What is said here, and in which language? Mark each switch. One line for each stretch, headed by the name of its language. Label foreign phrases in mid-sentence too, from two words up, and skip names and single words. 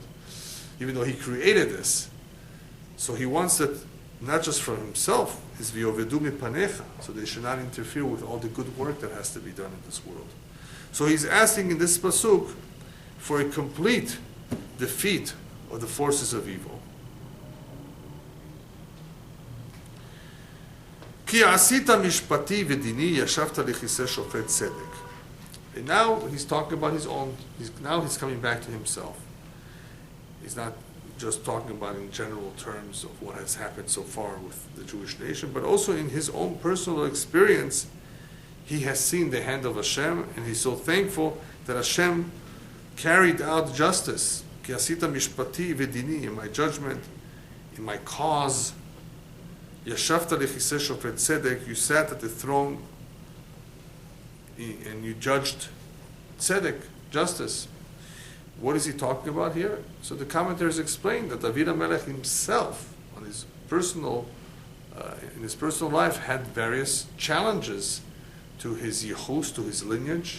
English: Even though He created this. So He wants it not just for Himself, is
Hebrew: ויאבדו מפניך,
English: so they should not interfere with all the good work that has to be done in this world. So He's asking in this pasuk for a complete defeat of the forces of evil.
Hebrew: כי עשית משפטי ודיני ישבת לכסא שופט צדק.
English: And now he's talking about his own. Now he's coming back to himself. He's not just talking about in general terms of what has happened so far with the Jewish nation, but also in his own personal experience, he has seen the hand of Hashem, and he's so thankful that Hashem carried out justice.
Hebrew: כי עשית משפטי ודיני,
English: in my judgment, in my cause.
Hebrew: ישבת לכסא שופט צדק,
English: you sat at the throne and you judged tzedek, justice. What is he talking about here? So the commentators explain that David HaMelech himself, on his personal, in his personal life, had various challenges to his yichus, to his lineage.